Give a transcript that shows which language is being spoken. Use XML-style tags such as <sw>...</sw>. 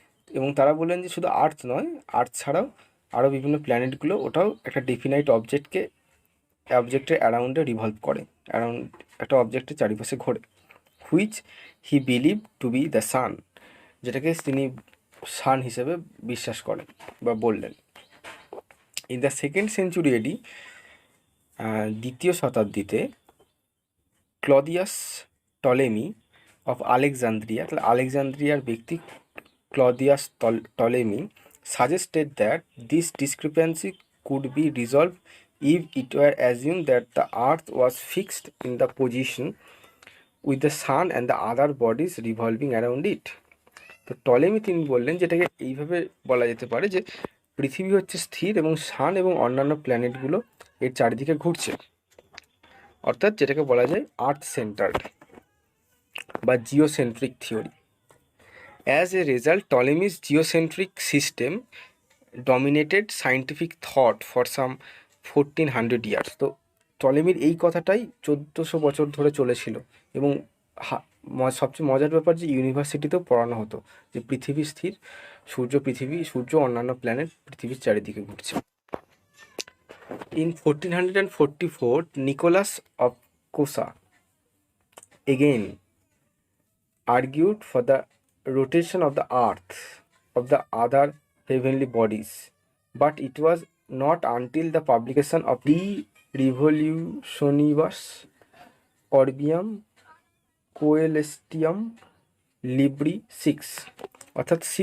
<bn>এবং তারা বললেন যে শুধু আর্থ নয়, আর্থ ছাড়াও আরও বিভিন্ন প্ল্যানেটগুলো ওটাও একটা ডেফিনাইট অবজেক্টের অ্যারাউন্ডে রিভলভ করে, অ্যারাউন্ড একটা অবজেক্টের চারিপাশে ঘোরে,</bn> <en>which he believe to be the sun,</en> <bn>যেটাকে তিনি সান হিসেবে বিশ্বাস করেন বা বললেন।</bn> <en>in the second century AD,</en> <bn>দ্বিতীয় শতাব্দীতে,</bn> <en>Claudius Ptolemy of Alexandria,</en> <bn>তাহলে আলেকজান্দ্রিয়ার ব্যক্তি ক্লদিয়াস Ptolemy</bn> <en>suggested that this discrepancy could be resolved if it were assumed that the earth was fixed in the position with the sun and the other bodies revolving around it.</en> <bn>তো Ptolemy তিনি বললেন যেটাকে এইভাবে বলা যেতে পারে যে পৃথিবী হচ্ছে স্থির এবং সান এবং অন্যান্য প্ল্যানেটগুলো এর চারিদিকে ঘুরছে, অর্থাৎ যেটাকে বলা যায় আর্থ সেন্টার্ড বা geocentric theory.</bn> <en>As a result, Ptolemy's geocentric system dominated scientific thought for some 1400 years.</en> <bn>তো টলেমির এই কথাটাই 1400 বছর ধরে চলেছিল এবং সবচেয়ে মজার ব্যাপার যে ইউনিভার্সিটিতেও পড়ানো হতো যে পৃথিবী স্থির, সূর্য অন্যান্য প্ল্যানেট পৃথিবীর চারিদিকে ঘুরছে।</bn> <en>In 1444, Nicholas of Cosa again argued for the rotation of the earth of the other heavenly bodies, but it was not until the publication of De Revolutionibus Orbium Coelestium Libri 6, অর্থাৎ</en>